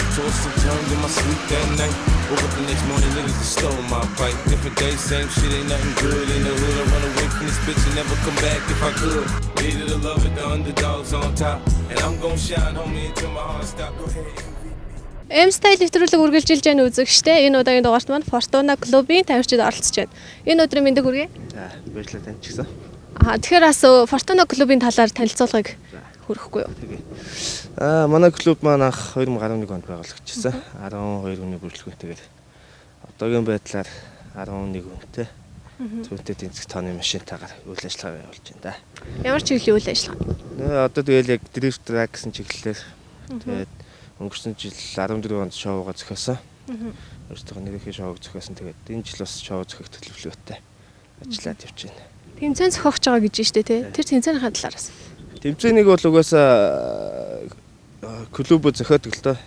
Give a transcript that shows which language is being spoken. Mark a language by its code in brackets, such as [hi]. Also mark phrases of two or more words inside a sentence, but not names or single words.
[en] Tossed and turned in my sleep that night. Woke up the next morning, niggas just stole my bike. Different day, same shit, ain't nothing good in the hood. I run away from this bitch and never come back if I could. Needed to love it, the underdogs on top. And I'm gon' shine, homie, until my heart stop. Go ahead. [mn] M-Style нэвтрүүлэг үргэлжилж байгаа үзэгчтэй энэ удаагийн дугаарт маань Fortuna клубын тамирчид оролцож байна. Энэ өдрийн мэндийг хүргэе. За, баярлалаа тань ч гэсэн. Тэгэхээр бас Fortuna клубын талаар танилцуулгыг хүргэхгүй юу? Тэгээ. Манай клуб маань анх 2011 онд байгуулагдчихсан. 12 хүний бүрэлдэхүүнтэйгээр одоогийн байдлаар 11 хүнтэй зүйтэй тэнцэх тооны машинтайгаар үйл ажиллагаа явуулж байна да. Ямар чиглэлийн үйл ажиллагаа? Одоо тэгэл яг [en] drift track [mn] гэсэн чиглэлээр тэгээд өнгөрсөн жил 14 онд шоугаа зохиосон. Өөртөө нэрийнхээ шоуг зохиосон. Тэгээд энэ жил бас шоу зохиох төлөвлөгөөтэй ажиллаад явж байна. Тэмцээн зохиогч байгаа гэж штэ тий. Тэр тэмцээний талаараас. Тэмцээнийг бол угаасаа клуб зохиодог л доо.